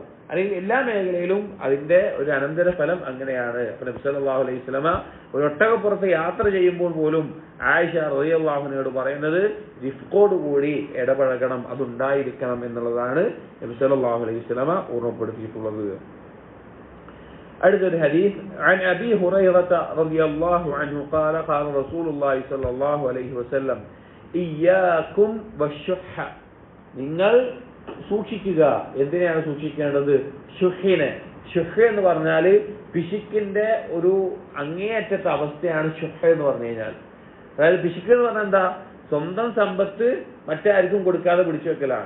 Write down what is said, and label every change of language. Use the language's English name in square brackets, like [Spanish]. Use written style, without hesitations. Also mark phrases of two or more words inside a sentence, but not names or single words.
[Malayalam] അല്ലെങ്കിൽ എല്ലാ മേഖലയിലും അതിന്റെ ഒരു അനന്തര ഫലം അങ്ങനെയാണ്. അപ്പൊ നബി [Arabic] صلى الله عليه وسلم [Malayalam] ഒരു ഒട്ടകപ്പുറത്ത് യാത്ര ചെയ്യുമ്പോൾ പോലും ആയിഷ റളിയല്ലാഹു അൻഹയോട് പറയുന്നത് റിഫ്കോട് കൂടി ഇടപഴകണം, അതുണ്ടായിരിക്കണം എന്നുള്ളതാണ് നബി [Arabic] صلى الله عليه وسلم [Malayalam] ഓർമ്മപ്പെടുത്തിയിട്ടുള്ളത്. അടുത്തൊരു ഹദീസ് [Arabic] عن أبي هريرة رضي الله عنه قال قال رسول الله صلى الله عليه وسلم إياكم والشح. [Malayalam] നിങ്ങൾ സൂക്ഷിക്കുക. എന്തിനാണ് സൂക്ഷിക്കേണ്ടത്? ഷുഹിനെ. ഷുഹ് എന്ന് പറഞ്ഞാൽ പിശുക്കിന്റെ ഒരു അങ്ങേയറ്റത്തെ അവസ്ഥയാണ് ഷുഹ് എന്ന് പറഞ്ഞു കഴിഞ്ഞാൽ. അതായത് പിശുക്ക് എന്ന് പറഞ്ഞാൽ എന്താ? സ്വന്തം സമ്പത്ത് മറ്റാർക്കും കൊടുക്കാതെ പിടിച്ചു വെക്കലാണ്.